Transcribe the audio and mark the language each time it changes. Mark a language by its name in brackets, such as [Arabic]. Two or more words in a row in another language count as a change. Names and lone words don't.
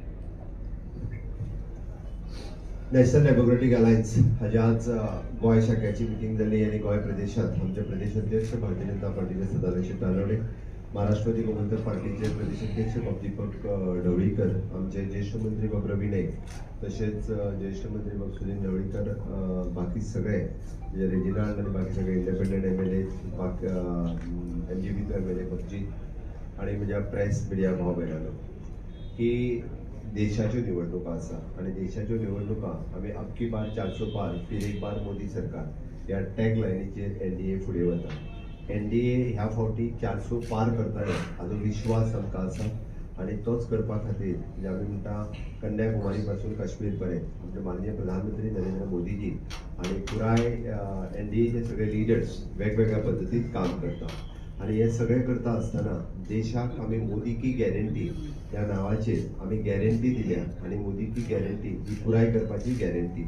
[Konkani] नॅशनल डेमोक्रेटिक अलायन्स हाजी आज गोंय शाखेची मिटींग जाली आनी गोंय प्रदेशात आमचे प्रदेशाध्यक्ष भारतीय जनता पार्टीचे सदानंद तानवडे महाराष्ट्रवादी गोमंतक पार्टीचे प्रदेशाध्यक्ष दीपक ढवळीकर आमचे ज्येष्ठ मंत्री बाब रवी नाईक तसेच ज्येष्ठ मंत्री बाब सुनील ढवळीकर बाकी सगळे म्हणजे रेजिनाल्ड आणि बाकी सगळे [English] independent MLA [Konkani] MGP MLA पबजी आणि म्हज्या [English] press media [Konkani] भाव भयणानो की देशाच्यो निवडणुका आसा आणि देशाच्यो निवडणुका आमी [Hindi] अबकी बार 400 पार फिर एक बार मोदी सरकार [Konkani] ह्या टॅग लायनीचेर NDA फुडें वता NDA ह्या फावटी 400 पार करतले हाजो विश्वास आमकां आसा आणि तोच करपा खातीर म्हणजे आमी म्हणटा कन्याकुमारी पासून काश्मीर पर्यंत आमचे माननीय प्रधानमंत्री नरेंद्र मोदीजी आणि पुराय NDAचे सगळे लिडर्स वेगवेगळ्या पद्दतीत काम करता आणि हे सगळे करता आसतना देशाक आमी [Hindi] मोदी की गॅरंटी [Konkani] ह्या नांवाचेर आमी गॅरंटी दिल्या आणि [Hindi] मोदी की गॅरंटी [Konkani] ही पुराय करपाची गॅरंटी.